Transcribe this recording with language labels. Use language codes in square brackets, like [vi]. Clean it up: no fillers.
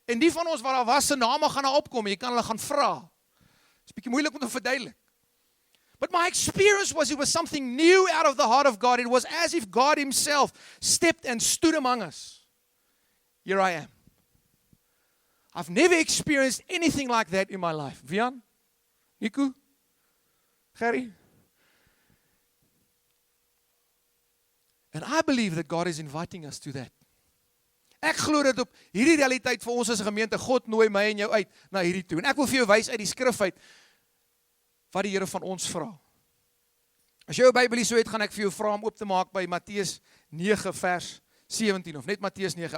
[af] En die van ons wat daar was, se name gaan daar opkom, jy kan hulle gaan vra. Dit is bietjie moeilik om te verduidelik. [en] But my experience was, it was something new out of the heart of God. It was as if God himself stepped and stood among us. Here I am. I've never experienced anything like that in my life. Vian? Nico? Gerry? And I believe that God is inviting us to that. [af] Ek glo dat op hierdie realiteit vir ons as 'n gemeente, God nooi my en jou uit na hierdie toe. En ek wil vir jou wys uit die skrif uit wat die Here van ons vra. As jy jou Bybel so het, gaan ek vir jou vra om oop te maak by Matteus 9 vers 17 of net Matteus 9.